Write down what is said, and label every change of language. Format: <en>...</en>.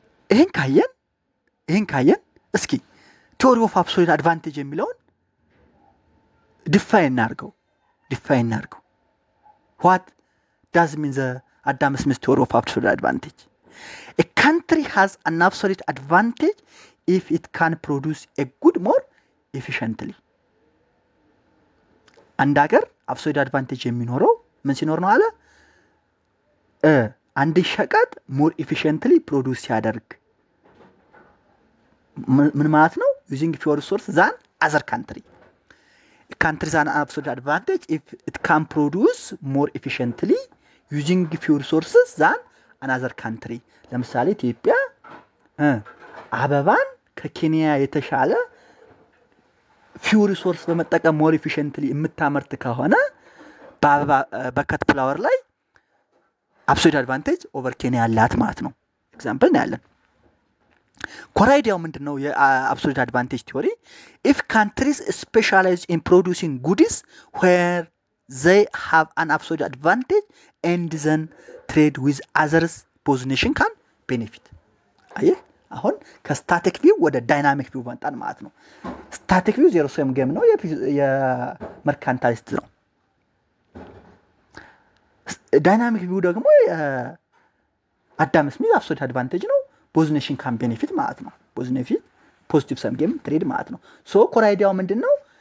<am>ይሄን ካየን እስኪ ቲዮሪ ኦፍ አብሶሉት አድቫንቴጅ የሚለውን ዲፋይን እናድርገው።</am> <en>what does mean the Adam Smith theory of absolute advantage? A country has an absolute advantage if it can produce a good more efficiently.</en> <am>አንድ ሀገር አብሶሉት አድቫንቴጅ የሚኖረው ምን ሲኖር ነው አለ? አንድ ሸቀጥ ሞር ኢፊሽንትሊ ፕሮዲዩስ ሲያደርግ። ምን ማለት ነው?</am> <en>using fewer resources than other country. A country has an absolute advantage if it can produce more efficiently using fewer resources than another country.</en> <am>ለምሳሌ ኢትዮጵያ አበባን ከኬንያ የተሻለ ፊው ሪሶርስ በመጠቀም ሞር ኢፊሽንትሊ የምታመርት ከሆነ በከት ፍላወር ላይ አብሶሉት አድቫንቴጅ ኦቨር ኬንያ አላት ማለት ነው። ኤግዛምፕል ነው ያለን። ኮራይዲያው ምንድነው የአብሶሉት አድቫንቴጅ ቲዮሪ?</am> <en>if countries specialize in producing goods where they have an absolute advantage and then trade with others, both nations can benefit.</en> <am>አየህ አሁን ከስታቲክ ቪው ወደ ዳይናሚክ ቪው መጣን ማለት ነው። ስታቲክ ቪው ዜሮ ሰም ጌም ነው፣ የመርካንታሊስት ነው። ዳይናሚክ ቪው ደግሞ አዳም ስሚዝ አብሶሉት አድቫንቴጅ ነው፣ ቦዝ ኔሽን ካን ቤኔፊት ማለት ነው። ቦዝ ኔፊት ፖዚቲቭ ሰም ጌም ትሬድ ማለት ነው። ሶ ኮራይዲያው ምንድነው?</am>